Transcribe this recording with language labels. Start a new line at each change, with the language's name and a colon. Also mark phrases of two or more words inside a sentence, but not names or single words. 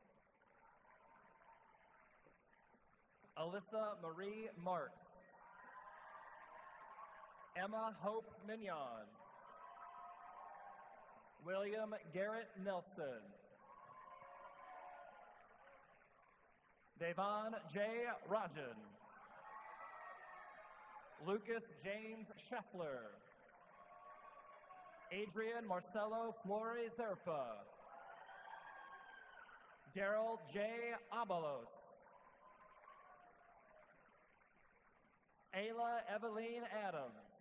English: Alyssa Marie Marks. Emma Hope Mignon. William Garrett Nelson. Devon J. Rajan. Lucas James Scheffler. Adrian Marcelo Flores Zerpa. Daryl J. Abalos. Ayla Eveline Adams.